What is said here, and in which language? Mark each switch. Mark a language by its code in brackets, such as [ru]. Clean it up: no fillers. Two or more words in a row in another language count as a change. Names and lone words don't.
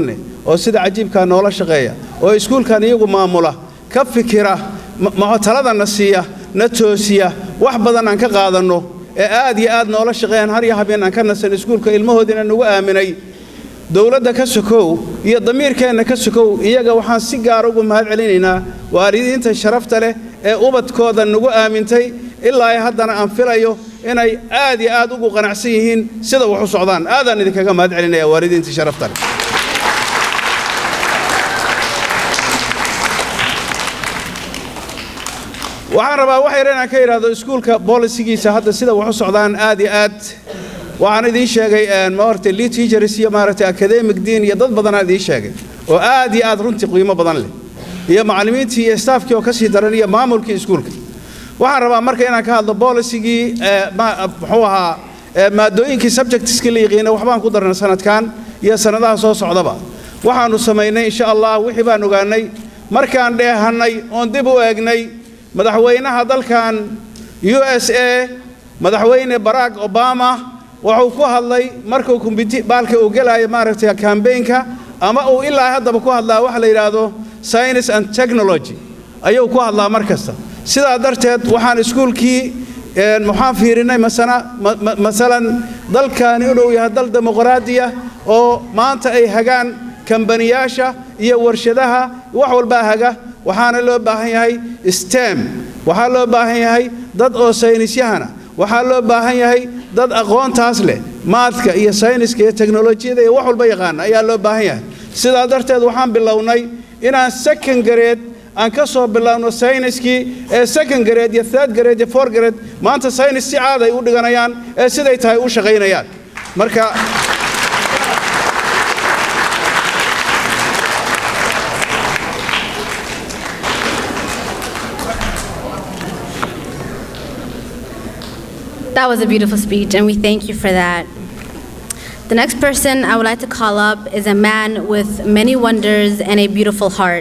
[so] leh oo sida cajiibka noola shaqeeya oo iskuulkan iyagu maamula ka fikira talada nasiya na toosiya wax badan aan ka qaadano ee aad iyo aad noola shaqeeyaan har iyo habeen aan ka nasan iskuulka ilmahoodina nagu aaminay dawladda ka sokow iyo damiirkeena ka sokow iyaga waxaan si gaar ugu mahad celinaynaa waalidiinta sharafta leh ee ubadkooda nagu aamintay ilaa ay haddana aan filayo inay aad iyo aad ugu qanacsan yihiin sida wax u socdaan aadaan idinkaga mahad celinayaa waalidiinta sharafta leh waxaan rabaa wax yar inaan ka iraahdo iskuulka policygiisa hadda sida wax u socdaan aad iyo aad waxaan idin sheegay maartay [en] lead teachers [so] iyo maartay [en] academic dean [so] iyo dad badan idin sheegay oo aad iyo aad runtii qiimo badan leh iyo macallimiintii iyo staffkii oo ka sii daran iyo maamulkii iskuulka waxaan rabaa marka inaan ka hadlo policygii muxuu ahaa maadooyinkii subjectskii la yaqaan waxbaan ku darnay sanadkan iyo sanadaha soo socdaba waxaanu sameynay [ar] insha Allah [so] wixii baan ogaanay markaan dheehanay oo dib u eegnay madaxweynaha dalkan USA madaxweyne Barack Obama wuxuu ku hadlay markuu baalka uu galay maaragtay campaign-ka ama uu ilaa hadaba ku hadlaa wax la yiraahdo [en] science and technology [so] ayuu ku hadlaa markasta sidaa darteed waxaan iskuulkii waxaan fiirinay masalan dalkan inuu yahay dal dimuqraadiya oo maanta ay hagaan kambaniyaasha iyo warshadaha wax walba haga waxaana loo baahan yahay STEM waxaa loo baahan yahay dad oo saynisyahana waxaa loo baahan yahay dad aqoontaas leh maadka iyo sayniska iyo teknolojiyada iyo wax walba yaqaan ayaa loo baahan yahay sidaa darteed waxaan bilownay inaan [en] second grade [so] aan ka soo bilaabno sayniskii ee [en] second grade [so] iyo [en] third grade [so] iyo [en] fourth grade [so] maanta saynis si caad ay u dhiganayaan ee siday tahay u shaqaynayaan marka [en] That was a beautiful speech, and we thank you for that. The next person I would like to call up is a man with many wonders and a beautiful heart.